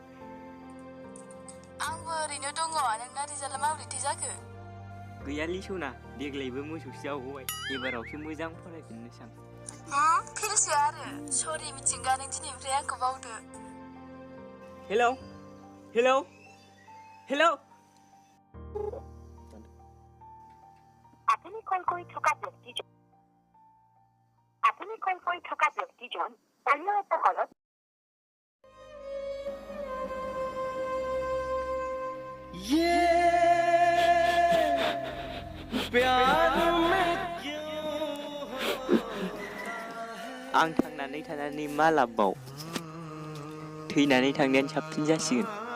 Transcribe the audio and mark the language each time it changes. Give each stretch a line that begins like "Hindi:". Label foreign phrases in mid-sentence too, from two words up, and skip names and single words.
Bodo: आंबो ओरैनो दङ. नोंना रिजाल्टआ माबोरैथो जाखो? गैयालै सना देग्लायबो मोसौसो जाबावबाय. एबारावसो मोजां फरायफिननोसै आं. फेलसो आरो सरि मिथिंगा नों दिनैनिफ्राय आंखौ बावदो. हेलौ
Assamese: আপুনি কল কৰি থকা ব্যক্তিজন অন্য এটা কলত
Bodo: आं थांनानै थानानै मा लाबबाव? थैनानै थांनायानो साबसिन जासिगोन.